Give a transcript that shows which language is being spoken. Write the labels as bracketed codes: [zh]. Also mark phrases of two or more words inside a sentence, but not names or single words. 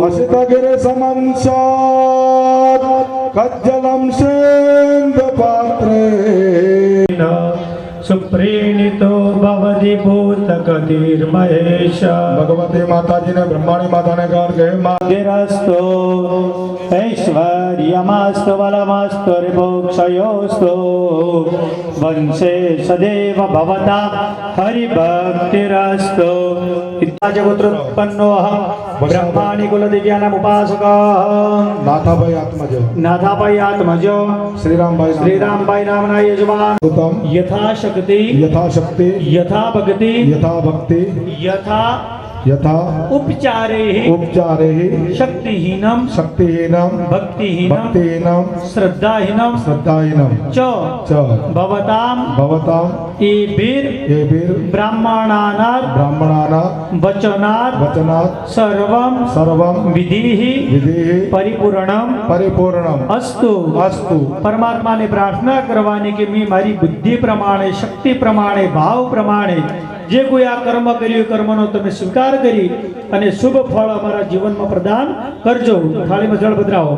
[sa] અસિતગિરિસમંશાત કજ્જલં સેન્દપાત્રે સુપ્રીણિતો ભવતિ ભૂતગતિર્મહેશ [gu] ભગવતી માતાજીને બ્રહ્માણી માતાને ગાન કહે મા [sa] गिरस्तो ऐश्वर्यमास्तु बलमास्तु रिभोक्षयोस्तु वंशे सदैव भवता हरिभक्तिरस्तु जगोत्रोत्पन्नोऽहं ब्रह्माणि कुलदिव्यानामुपासकः નાથાભાઈ આત્મજ नाथापाई आत्मज શ્રીરામભાઈ श्रीरामबाई नामना यजमान ઉત્તમ यथाशक्ति યથાશક્તિ यथा भक्ति યથા ભક્તિ यथा યથા उपचारे ઉપચારે शक्तिहीनं શક્તિહીનમ भक्तिहीनं ભક્તિહીનમ श्रद्धाहीनं શ્રદ્ધાહીનમ च ચ भवतां ભવતામ एभिर् એભિર ब्राह्मणानां બ્રાહ્મણાના वचनात् વચનાत् सर्वं સર્વમ विधिः વિધિ परिपूर्णम् પરિપૂર્ણમ અસ્તુ અસ્તુ [gu] પરમાત્માને પ્રાર્થના કરવાની કે મેં મારી બુદ્ધિ પ્રમાણે શક્તિ પ્રમાણે ભાવ પ્રમાણે જે કોઈ આ કર્મ કર્યું કર્મનો તમે સ્વીકાર કરી અને શુભ ફળ અમારા જીવનમાં પ્રદાન કરજો થાળીમાં જળ પધરાવો